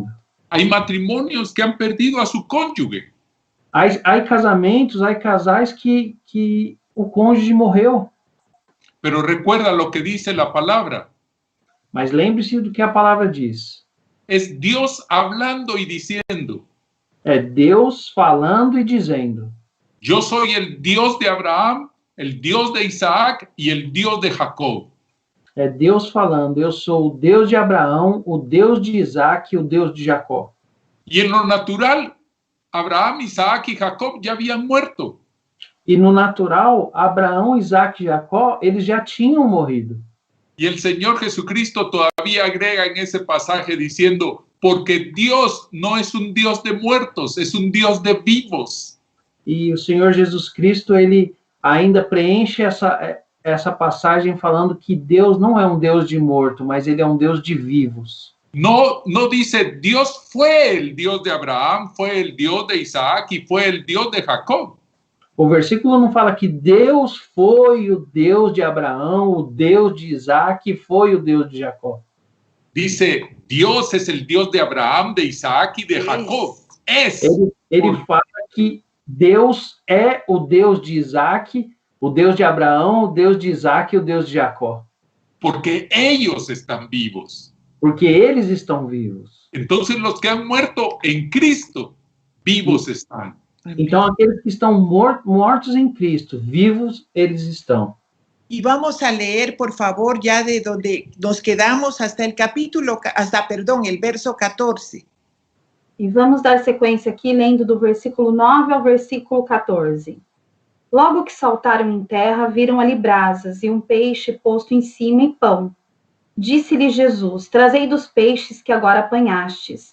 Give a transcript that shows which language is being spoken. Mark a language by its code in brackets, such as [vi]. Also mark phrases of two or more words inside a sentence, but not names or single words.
[es] Hay matrimonios que han perdido a su cónyuge. [pt] Há casamentos, há casais que o cônjuge morreu. [es] Pero recuerda lo que dice la palabra. [pt] Mas lembre-se do que a palavra diz. [es] Es Dios hablando y diciendo. [pt] É Deus falando e dizendo. [es] Yo soy el Dios de Abraham, el Dios de Isaac y el Dios de Jacob. [pt] É Deus falando, eu sou o Deus de Abraão, o Deus de Isaac e o Deus de Jacó. [es] Y en lo natural, Abraham, Isaac y Jacob ya habían muerto. [pt] E no natural, Abraão, Isaac e Jacó, eles já tinham morrido. [es] Y el Señor Jesucristo todavía agrega en ese pasaje diciendo, porque Dios no es un Dios de muertos, es un Dios de vivos. [pt] E o Senhor Jesus Cristo, ele ainda preenche essa passagem falando que Deus não é um Deus de morto, mas ele é um Deus de vivos. [es] No dice Dios fue el Dios de Abraham, fue el Dios de Isaac y fue el Dios de Jacob. [pt] O versículo não fala que Deus foi o Deus de Abraão, o Deus de Isaac e foi o Deus de Jacó. [es] Dice, Dios es el Dios de Abraham, de Isaac y de Jacob. Es. [pt] Ele fala que Deus é o Deus de Isaac, o Deus de Abraão, o Deus de Isaac e o Deus de Jacó. [es] Porque ellos están vivos. [pt] Porque eles estão vivos. [es] Entonces los que han muerto en Cristo, vivos están. [pt] Então aqueles que estão mortos em Cristo, vivos eles estão. [es] Y vamos a leer, por favor, ya de donde nos quedamos hasta el verso 14. [pt] E vamos dar sequência aqui, lendo do versículo 9 ao versículo 14. Logo que saltaram em terra, viram ali brasas e um peixe posto em cima e pão. Disse-lhe Jesus, trazei dos peixes que agora apanhastes.